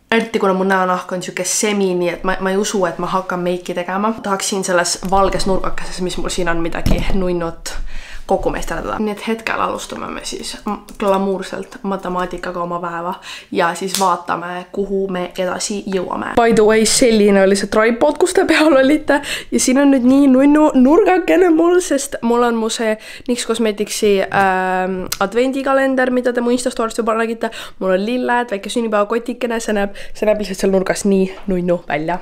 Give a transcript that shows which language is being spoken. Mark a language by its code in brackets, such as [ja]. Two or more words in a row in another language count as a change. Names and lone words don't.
[et] Eriti kuna mu näonahk on siuke semi, nii et ma ei usu, et ma hakkan meiki tegema. Tahaksin selles valges nurgakeses, mis mul siin on midagi nunnut kokku meisterdada. Nii et hetkel alustame me siis glamuurselt matemaatikaga oma päeva ja siis vaatame, kuhu me edasi jõuame. [en] By the way, [et] selline oli see tripod, kus te peal olite ja siin on nüüd nii nunnu nurgakene mul, sest mul on mu see NYX Cosmeticsi advendikalender, mida te mu Instastory'st juba nägite. Mul on lilled, väike sünnipäeva kotikene, see näeb lihtsalt seal nurgas nii nunnu välja.